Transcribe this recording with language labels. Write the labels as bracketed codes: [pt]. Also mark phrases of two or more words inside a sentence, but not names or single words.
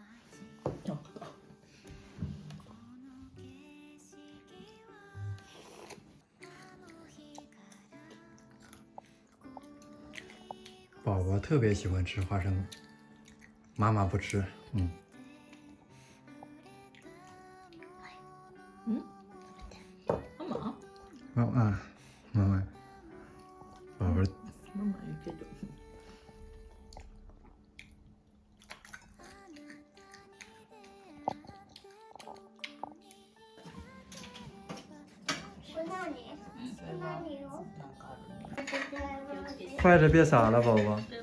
[zh] 宝宝特别喜欢吃花生，妈妈不吃。妈妈，妈妈，宝宝。 [ja] ママ言うけど。 [zh] 筷子别洒了，宝宝。